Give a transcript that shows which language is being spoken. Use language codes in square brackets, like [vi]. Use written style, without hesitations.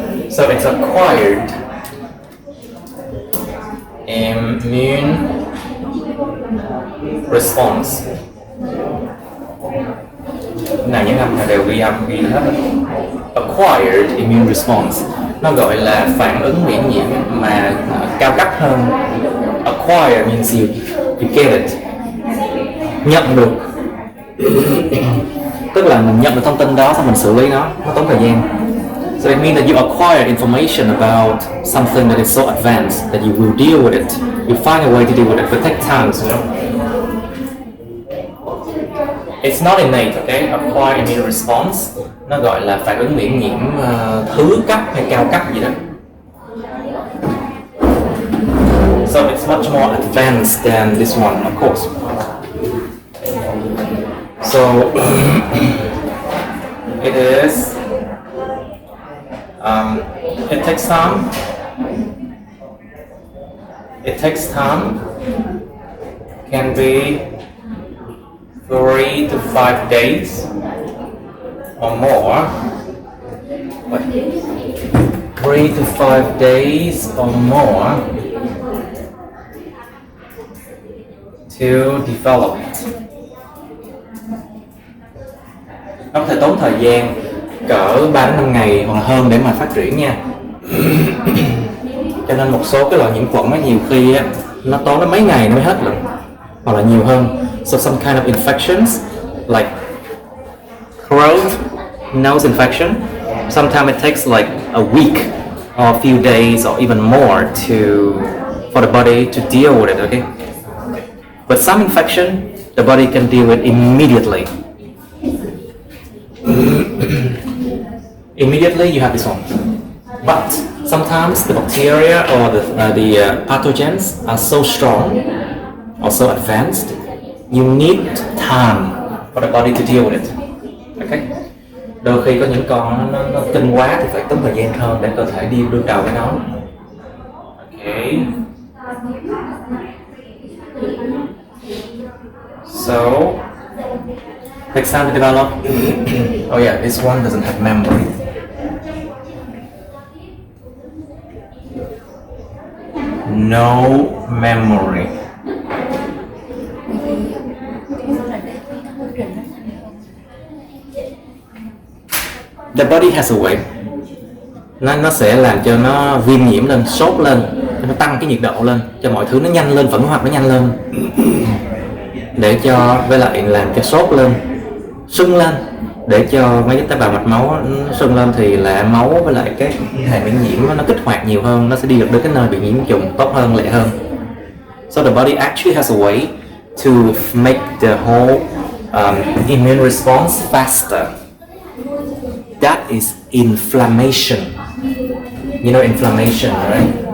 [en] So it's acquired immune response. [vi] Này những âm đều ghi âm ghi hết. [en] acquired immune response. [vi] Nó gọi là phản ứng miễn nhiễm mà cao cấp hơn. [en] Acquire means you get it, [vi] nhận được. Tức là mình nhận được thông tin đó xong mình xử lý nó tốn thời gian. [en] So it means that you acquire information about something that is so advanced that you will deal with it. You find a way to deal with it, but take time, you know. It's not innate, okay? Acquire immune response. [vi] Nó gọi là phản ứng miễn nhiễm thứ cấp hay cao cấp gì đó. [en] So it's much more advanced than this one, of course. So it is. It takes time. It takes time. Can be 3 to 5 days or more. 3 to 5 days or more to develop it. [vi] Nó có thể tốn thời gian cỡ 3 đến 5 ngày hoặc hơn để mà phát triển nha. Cho nên một số cái loại nhiễm khuẩn á, nhiều khi á, nó tốn đến mấy ngày nó mới hết lận, hoặc là nhiều hơn. [en] So some kind of infections like throat, nose infection, sometimes it takes like a week or a few days or even more for the body to deal with it, okay? But some infection, the body can deal with immediately. Immediately you have this one. But sometimes the bacteria or the pathogens are so strong or so advanced, you need time for the body to deal with it. Okay? [vi] Đôi khi có những con nó kinh quá thì phải tốn thời gian hơn để cơ thể đi đương đầu với nó. [en] Okay. So takes time to develop. Oh yeah, this one doesn't have memory. No memory. The body has a way. [vi] Nó sẽ làm cho nó viêm nhiễm lên, sốt lên, nó tăng cái nhiệt độ lên, cho mọi thứ nó nhanh lên, phản ứng hoạt nó nhanh lên, để cho với lại làm cho sốt lên, sưng lên, để cho mấy cái tế bào mạch máu nó sưng lên thì là máu với lại cái hệ miễn nhiễm nó kích hoạt nhiều hơn, nó sẽ đi được đến cái nơi bị nhiễm trùng tốt hơn, lẹ hơn. [en] So the body actually has a way to make the whole immune response faster. That is inflammation. You know inflammation, right?